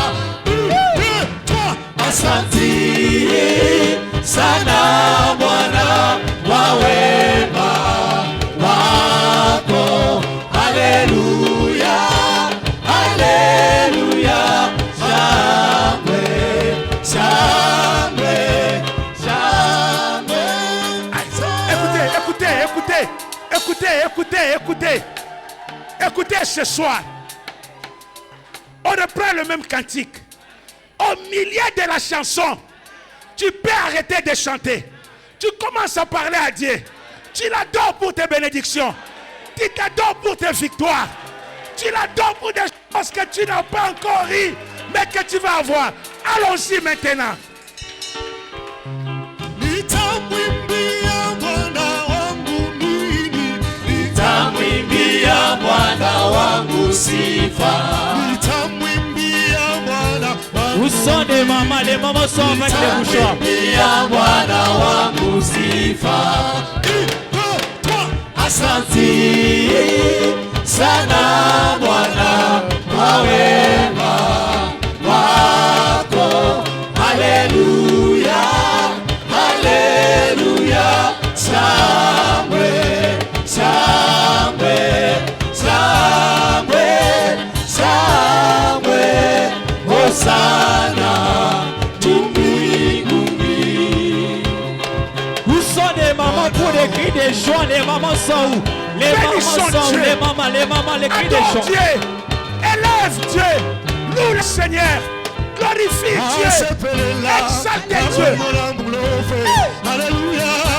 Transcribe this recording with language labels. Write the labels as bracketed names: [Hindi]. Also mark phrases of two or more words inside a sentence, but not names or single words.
[Swahili] Asante sana Bwana kwa wema wako. Haleluya, haleluya, shangwe, shangwe, shangwe. [French] Écoutez. Écoutez ce soir. On reprend le même cantique. Au milieu de la chanson, tu peux arrêter de chanter. Tu commences à parler à Dieu. Tu l'adores pour tes bénédictions. Tu t'adores pour tes victoires. Tu l'adores pour des choses que tu n'as pas encore eues, mais que tu vas avoir. Allons-y maintenant. [Swahili] Nitamwimbia Bwana wangu mimi. Nitamwimbia Bwana wangu sifa. Nitamwimbia Bwana wangu. [French] Où sont les mamans? Les mamans sont avec les bouchons. [Swahili] Nitamwimbia Bwana wangu sifa. Asante sana Bwana kwa wema wako. Haleluya, haleluya, shangwe, shangwe, shangwe, shangwe, hosana mbinguni. [French] Où sont les mamans pour les cris de joie? Les mamans sont où? Les mamans sont où? Les mamans, les cris de Adore joie. Dieu. Élève Dieu. Loue le Seigneur. Glorifie Dieu. Exalte Dieu. Alléluia.